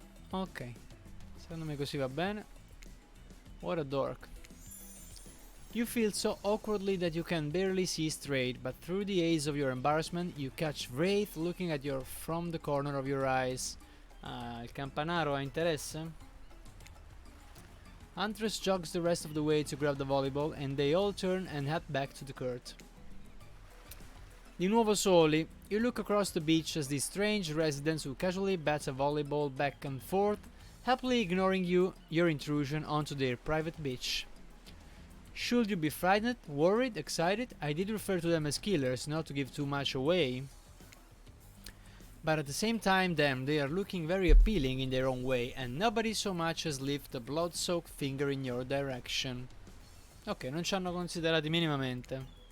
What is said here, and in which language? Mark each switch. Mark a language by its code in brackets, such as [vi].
[it] Ok, secondo me così va bene. [en] What a dork. You feel so awkwardly that you can barely see straight, but through the haze of your embarrassment you catch Wraith looking at you from the corner of your eyes. [it] Ah, il campanaro ha interesse? [en] Huntress jogs the rest of the way to grab the volleyball and they all turn and head back to the court. [it] Di nuovo soli, [en] you look across the beach as these strange residents who casually bat a volleyball back and forth, happily ignoring your intrusion onto their private beach. Should you be frightened, worried, excited? I did refer to them as killers, not to give too much away. But at the same time, damn, they are looking very appealing in their own way, and nobody so much as lift a blood-soaked finger in your direction. [it] Ok, non ci hanno considerati minimamente.